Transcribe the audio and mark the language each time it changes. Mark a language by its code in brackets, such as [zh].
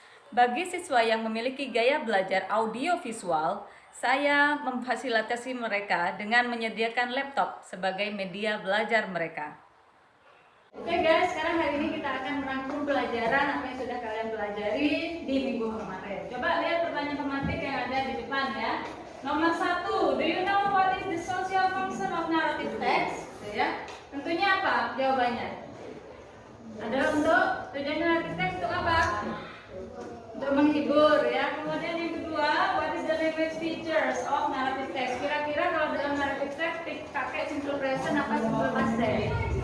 [id] Bagi siswa yang memiliki gaya belajar audiovisual, saya memfasilitasi mereka dengan menyediakan laptop sebagai media belajar mereka. Oke guys, sekarang hari ini kita akan merangkum pelajaran apa yang sudah kalian pelajari di minggu kemarin. Coba lihat pertanyaan pematik yang ada di depan ya. Nomor 1, [en] do you know what is the social function of narrative text? [id] Ya, tentunya apa jawabannya? Adalah untuk tujuan narrative text untuk apa? Untuk menghibur ya. Kemudian yang kedua, [en] what is the language features of narrative text? [id] Kira-kira kalau dalam narrative text pakai simple present apa simple past tense?